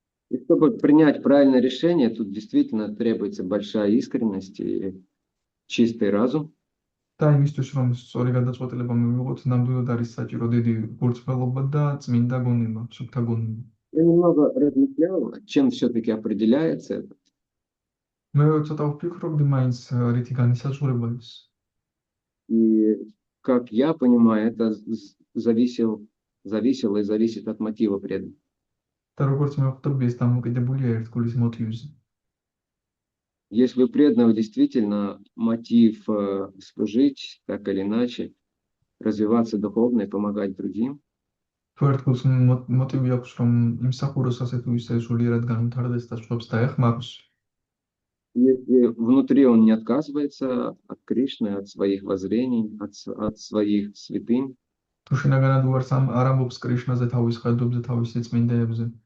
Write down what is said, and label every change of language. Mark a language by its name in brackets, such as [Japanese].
[Russian] И чтобы принять правильное решение, тут действительно требуется большая искренность и чистый разум. [Georgian] და იმისთვის, რომ სწორი გადაწყვეტილება მივიღოთ, ნამდვილად არის საჭირო დიდი გულწრფელობა და წმინდა გონება, სუფთა გონება. [Russian] Я немного размышлял, чем все-таки определяется это. [Georgian] მე ცოტა ვფიქრობდი მაინც რითი განისაზღვრება ის. [Russian] И, как я понимаю, это зависело и зависит от мотива преданных. [Georgian] და როგორც მე ვხვდები, ეს დამოკიდებულია ერთგულის მოტივზე. [Russian] Если у преданного действительно мотив служить, так или иначе, развиваться духовно и помогать другим, [Georgian] თუ ერთგულს მოტივი აქვს, რომ იმსახუროს ასე თუ ისე სულიერად განვითარდეს და სხვებს დაეხმაროს, [Russian] Если внутри он не отказывается от Кришны, от своих воззрений, от своих святынь, [Georgian] თუ შინაგანად უარს არ ამბობს კრიშნაზე, თავის ხედვებზე, თავის წმინდებზე,